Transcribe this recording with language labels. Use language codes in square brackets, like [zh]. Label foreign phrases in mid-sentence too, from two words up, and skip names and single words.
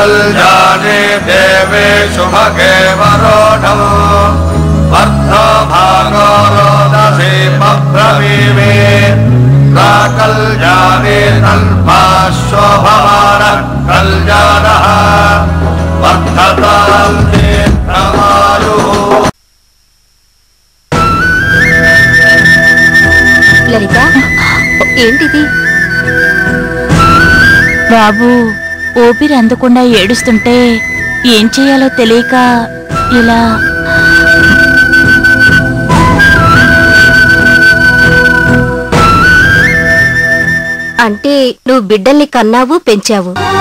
[sa] कल्याणे देवे शुभगे वरोढम् वर्धो भागो रोदसी पब्रवीमे कल्याणे तल्पाशोभमान कल्याणः वर्धतां दीर्घमायुः। [te] లలిత ఏంటిది? బాబు ఊపిరి అందకుండా ఏడుస్తుంటే ఏం చేయాలో తెలియక ఇలా. అంటే నువ్వు బిడ్డల్ని కన్నావు, పెంచావు?